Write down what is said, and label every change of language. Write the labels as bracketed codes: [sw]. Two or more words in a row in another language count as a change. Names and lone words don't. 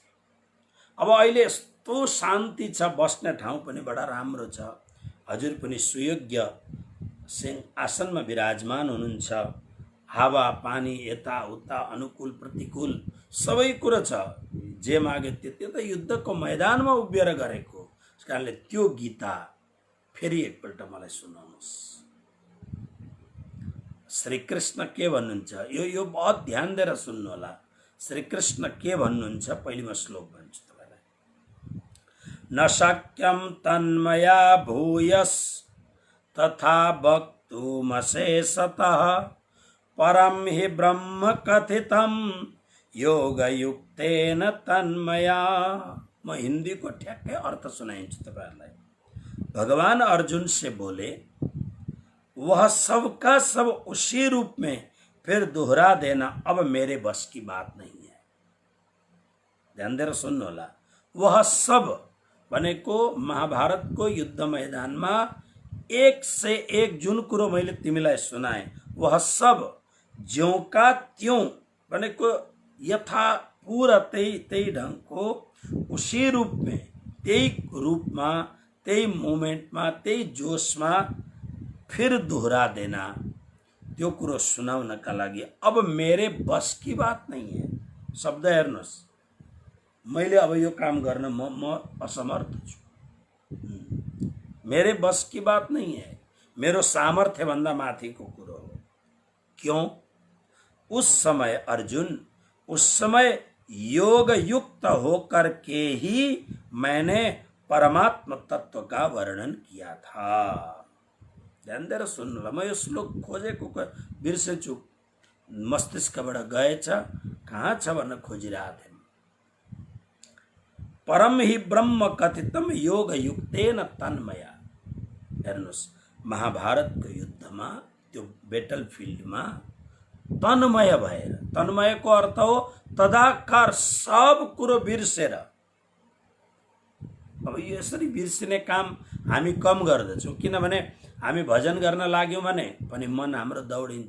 [ne] अब अहिले यस्तो शान्ति छ, बस्ने ठाउँ पनि बडा राम्रो छ, हजुर पनि सुयोग्य आसनमा विराजमान हुनुहुन्छ, हावा पानी यताउता अनुकूल प्रतिकूल सबै कुरो छ, जे मागे त्यो त युद्धको मैदानमा उभिएर गरेको। त्यस कारणले त्यो गीता फेरि एकपल्ट मलाई सुनाउनुहोस्। श्री कृष्ण के भन्नुहुन्छ, यो बहुत ध्यान दिएर सुन्नु होला। श्री कृष्ण के भन्नुहुन्छ, पहिले म श्लोक भन्छु तपाईलाई। [sa] न शक्यं तन्मया भूयस तथा वक्तुमशेषतः परम हि ब्रह्म कथितं योगयुक्तेन तन्मया। [ne] म हिंदी को ठ्याक्कै अर्थ सुनाइन्छु तपाईहरुलाई। [hi] भगवान अर्जुन से बोले, वह सबका सब उसी रूप में फिर दोहरा देना अब मेरे बस की बात नहीं है। [ne] ध्यान दिएर सुन्नु होला। [hi] वह सब [ne] भनेको महाभारतको युद्ध मैदानमा [hi] एक से एक [ne] जुन कुरो मैले तिमीलाई सुनाए, [hi] वह सब ज्यों का त्यों [ne] भनेको यथा पूरा त्यही ढंगको [hi] उसी रूप में, [ne] त्यही रूपमा, त्यही मोमेन्टमा, त्यही जोशमा [hi] फिर दोहरा देना, [ne] त्यो कुरो सुनाउनका लागि [hi] अब मेरे बस की बात नहीं है। [ne] शब्द हेर्नुहोस्, मैले अब यो काम गर्न म असमर्थ छु। [hi] मेरे बस की बात नहीं है, [ne] मेरो सामर्थ्य भन्दा माथिको कुरो हो। [hi] क्यों? उस समय अर्जुन, उस समय योग युक्त होकर के ही मैंने परमात्म तत्व का वर्णन किया था। [ne] ध्यान दिएर सुन्नु ल। म यो श्लोक खोजेको बिर्सेछु, मस्तिष्कबाट गएछ, कहाँ छ भन्न खोजिरहेको थिएँ। [sa] परम हि ब्रह्म कथितम योग युक्तेन तन्मया। [ne] हेर्नुहोस्, महाभारतको युद्धमा, त्यो बेटल फिल्डमा तन्मय भएर, तन्मयको अर्थ हो तदाकार सब कुरो बिर्सेर। अब यसरी बिर्सिने काम हामी कम गर्दछौँ, किनभने हामी भजन गर्न लाग्यौँ भने पनि मन हाम्रो दौडिन्छ।